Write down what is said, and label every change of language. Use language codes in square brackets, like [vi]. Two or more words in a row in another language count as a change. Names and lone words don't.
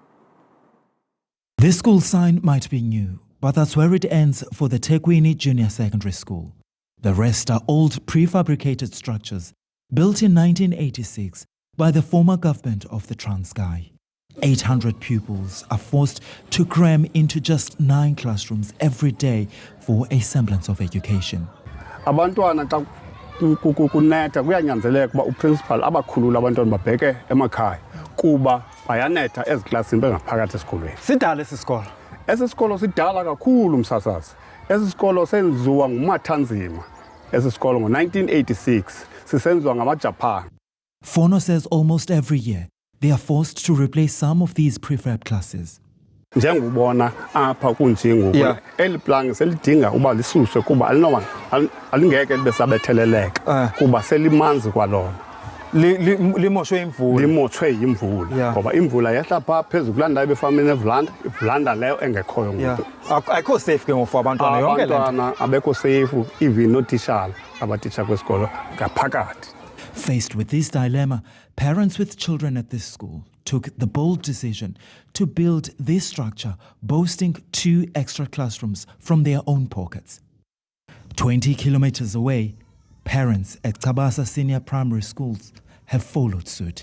[en] This school sign might be new, but that's where it ends for the Thekwini Junior Secondary School. The rest are old prefabricated structures built in 1986 by the former government of the Transkei. 800 pupils are forced to cram into just 9 classrooms every day for a semblance of education. [xh] Abantwana xa kunetha kuyanyanzeleka uba uprincipal abakhulule abantwana babheke emakhaya kuba bayanetha eziklasini bengaphakathi esikolweni. Sidala esi sikolo. Esi sikolo sidala kakhulu msasazi. Esi sikolo senziwa ngumathanzima. Esi sikolo ngo-1986 sisenziwa ngamaJapan. [en] Fono says almost every year they are forced to replace some of these prefab classes. [xh] Njengubona apha kunje ngoku eli plank selidinga uba lisuswe kuba alingeke libe sabetheleleka kuba selimanzi kwalona. Limoshwe imvula. Limoshwe yimvula ngoba imvula yehla pha phezulu kulaa ndawo ebefamene evulanda, ivulanda leyo engekhoyo ngoku. Ayikho safe ke ngoku for abantwana yonke le nto. Abantwana abekho safe, even nootitshala abatitsha kwesikolo ngaphakathi. [en] Faced with this dilemma, parents with children at this school took the bold decision to build this structure boasting 2 extra classrooms from their own pockets. 20 kilometers away, parents at Cabasa Senior Primary Schools have followed suit.